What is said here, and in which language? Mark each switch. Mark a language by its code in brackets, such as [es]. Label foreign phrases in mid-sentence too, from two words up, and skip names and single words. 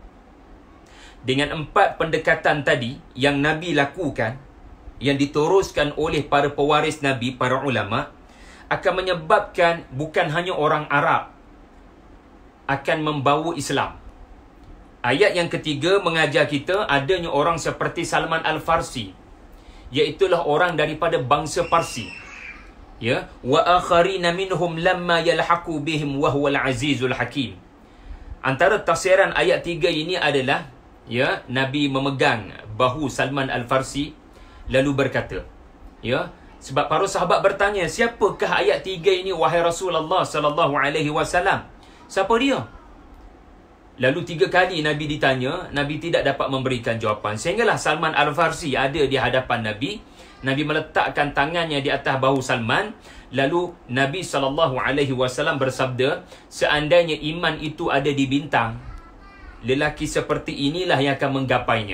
[ms] Dengan 4 pendekatan tadi yang Nabi lakukan, yang diteruskan oleh para pewaris Nabi, para ulama, akan menyebabkan bukan hanya orang Arab akan membawa Islam. Ayat yang ketiga mengajar kita adanya orang seperti Salman Al-Farsi, iaitulah orang daripada bangsa Parsi. [ar] Ya, وآخرين منهم لما يلحقوا بهم وهو العزيز الحكيم. [ms] Antara tafsiran ayat 3 ini adalah, ya, Nabi memegang bahu Salman Al-Farsi lalu berkata, ya, sebab para sahabat bertanya, siapakah ayat 3 ini wahai Rasulullah [ar] صلى الله عليه وسلم? [ms] Siapa dia? Lalu 3 kali Nabi ditanya, Nabi tidak dapat memberikan jawapan. Sehinggalah Salman Al-Farsi ada di hadapan Nabi. Nabi meletakkan tangannya di atas bahu Salman. Lalu Nabi [ar] صلى الله عليه وسلم [ms] bersabda, seandainya iman itu ada di bintang, lelaki seperti inilah yang akan menggapainya.